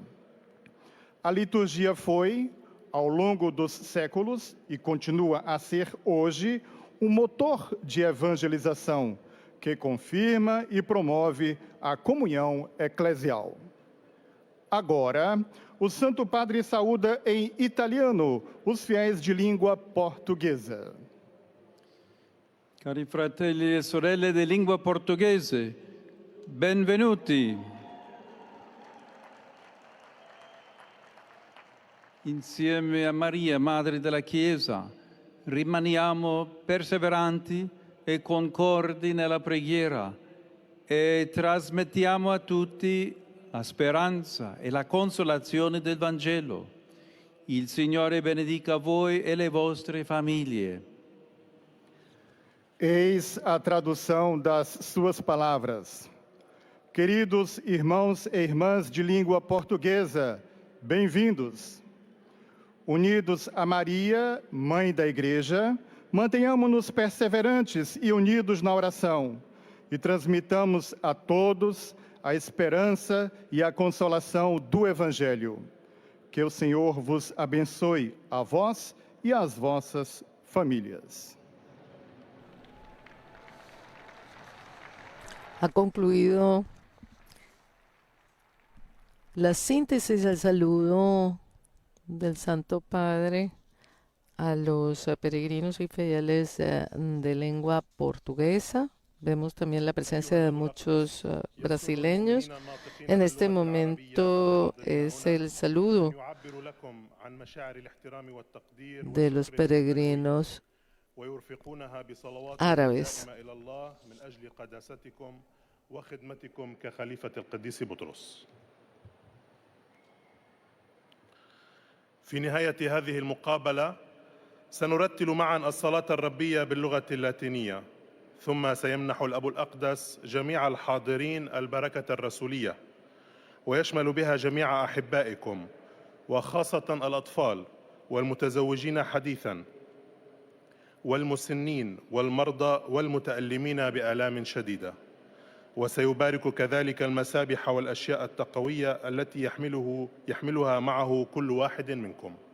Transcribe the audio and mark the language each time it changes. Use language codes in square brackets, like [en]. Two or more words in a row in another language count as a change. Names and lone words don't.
[pt] A liturgia foi, ao longo dos séculos, e continua a ser hoje, um motor de evangelização que confirma e promove a comunhão eclesial. Agora, o Santo Padre saúda em italiano os fiéis de língua portuguesa. [it] Cari fratelli e sorelle di lingua portoghese, benvenuti. Insieme a Maria, Madre della Chiesa, rimaniamo perseveranti e concordi nella preghiera e trasmettiamo a tutti la speranza e la consolazione del Vangelo. Il Signore benedica voi e le vostre famiglie. [pt] Eis a tradução das suas palavras. Queridos irmãos e irmãs de língua portuguesa, bem-vindos. Unidos a Maria, Mãe da Igreja, mantenhamos-nos perseverantes e unidos na oração e transmitamos a todos a esperança e a consolação do Evangelho. Que o Senhor vos abençoe, a vós e às vossas famílias. [es] Ha concluido la síntesis del saludo del Santo Padre a los peregrinos y fieles de lengua portuguesa. Vemos también la presencia de muchos brasileños. En este momento es el saludo de los peregrinos árabes. [ar] في نهاية هذه المقابلة سنرتل معا الصلاة الربية باللغة اللاتينية، ثم سيمنح الأب الأقدس جميع الحاضرين البركة الرسولية، ويشمل بها جميع أحبائكم وخاصة الأطفال والمتزوجين حديثاً والمسنين والمرضى والمتألمين بآلام شديدة، وسيبارك كذلك المسابح والأشياء التقوية التي يحملها معه كل واحد منكم.